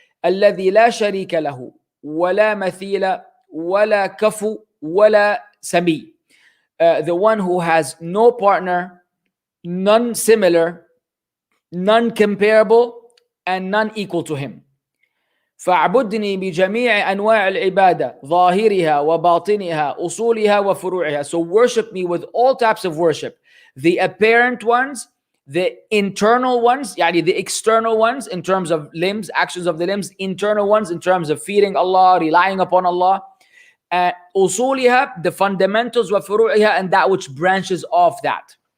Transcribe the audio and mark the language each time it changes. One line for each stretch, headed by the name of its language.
Arabic: الذي لا شريك له ولا مثيل ولا كفو ولا سمي,
English: the one who has no partner, none similar, none comparable, and none equal to him.
Arabic: فاعبدني بجميع أنواع العبادة ظاهرها وباطنها أصولها وفروعها.
English: So worship me with all types of worship, the apparent ones, the internal ones,
Arabic: يعني
English: the external ones in terms of limbs, actions of the limbs, internal ones in terms of feeding Allah, relying upon Allah,
Arabic: أصولها,
English: the fundamentals,
Arabic: وفروعها,
English: and that which branches off that.